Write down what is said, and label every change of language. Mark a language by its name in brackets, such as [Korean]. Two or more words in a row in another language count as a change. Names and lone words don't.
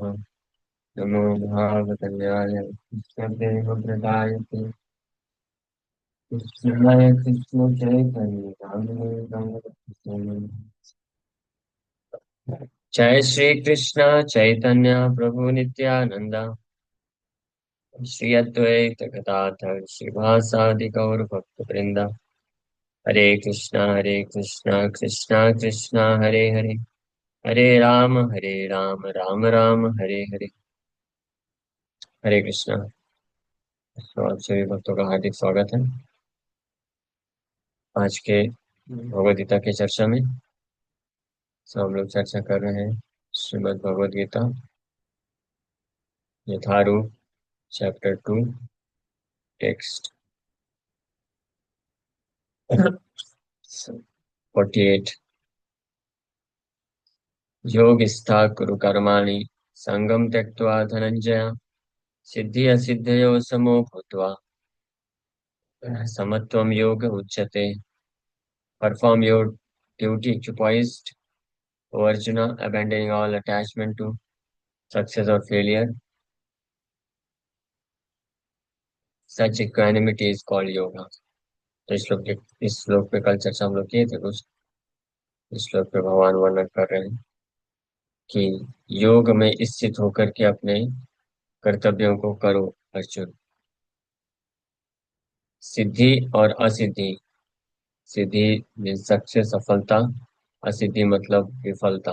[Sanskrit] नमो भागवतन्याय कृष्णदेवव्रताय कृष्णाय कृष्णचैतन्य नामिने नमः। जय श्री कृष्ण चैतन्य प्रभु नित्यानंद श्री अद्वैत गदाधर श्रीवासादि गौर भक्त वृंदा। हरे कृष्णा कृष्णा कृष्णा हरे हरे, हरे राम राम राम हरे हरे। हरे कृष्णा। [Hindi] तो आप सभी भक्तों का हार्दिक स्वागत है आज के भगवद गीता की चर्चा में। हम लोग चर्चा कर रहे हैं श्रीमद् भगवद गीता यथारूप [English] Chapter 2 Text 48. [Sanskrit] योगिस्था कुरु कर्माणि संगम त्यक्त्वा धनंजय सिद्धि असिद्धयो समो भूत्वा समत्वं योग उच्यते। [English] Perform your duty equipoised, O Arjuna, abandoning all attachment to success or failure. Such equanimity is called yoga. [Hindi] तो इस श्लोक पे कल चर्चा हम लोग किए थे कुछ। इस श्लोक पे भगवान वर्णन कर रहे हैं कि योग में स्थित होकर के अपने कर्तव्यों को करो अर्जुन। सिद्धि और असिद्धि, सिद्धि [English] means success [Hindi] सफलता, असिद्धि मतलब विफलता।